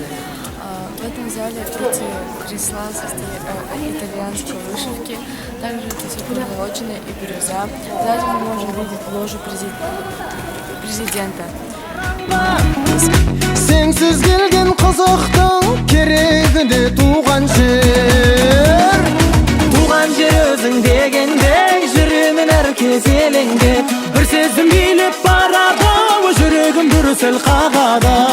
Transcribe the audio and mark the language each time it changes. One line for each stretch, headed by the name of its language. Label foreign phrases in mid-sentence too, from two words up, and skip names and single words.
Russian: В этом зале эти кресла состоят итальянской вышивки, также это все позолоченная и бирюза. Сзади мы можем видеть ложу президента.
Kazakh: Сенсіз келген қызықтың керегі де туған жер. Туған жер өзің дегенде жүремін әр кез елеңдеп, бір сезім билеп барады жүрегім дүрсіл қағады.